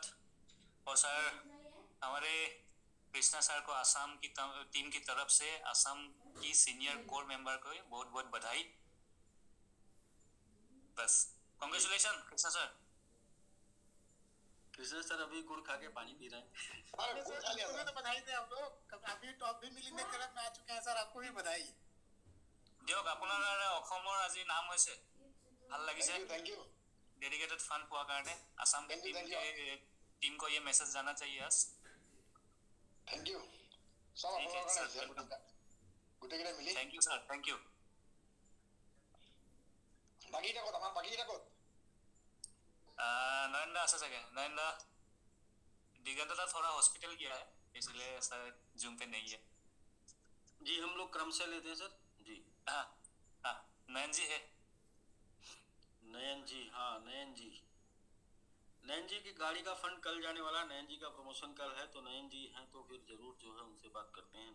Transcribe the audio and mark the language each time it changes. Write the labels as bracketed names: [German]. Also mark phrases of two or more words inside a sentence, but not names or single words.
[Hindi] और सर हमारे कृष्णा सर को आसाम की टीम की तरफ से, आसाम की [English] senior core member [Hindi] को बहुत बहुत बधाई। बस कांग्रेचुलेशन कृष्णा सर। कृष्णा सर अभी गुड़ खा के पानी पी रहे हैं। अरे सर तो बधाई दे हम लोग, अभी टॉप भी मिलिंदे क्लब में आ चुके हैं सर, आपको भी बधाई। [Assamese] দিয়ক, আপোনাৰ অসমৰ আজি নাম হৈছে, ভাল লাগিছে। [English] thank you. dedicated fund [Assamese] পোৱাৰ কাৰণে [Hindi] आसाम की टीम को ये मैसेज जाना चाहिए आज। [English] thank you सब [Hindi] ठीक है आपको सर, गोटेकेटा मिली। [English] thank you sir, thank you. [Assamese] বাকিটা কত আমার বাকিটা কত नरेंद्र আছে চাগে, [Hindi] नरेंद्र दिगंत का थोड़ा हॉस्पिटल गया है, इसलिए सर जूम पे नहीं है। जी हम लोग क्रम से लेते हैं सर। जी हाँ हाँ, नयन जी है। नयन जी, हाँ नयन जी की गाड़ी का फंड कल जाने वाला, नयन जी का प्रमोशन कल है, तो नयन जी हैं तो फिर जरूर जो है उनसे बात करते हैं।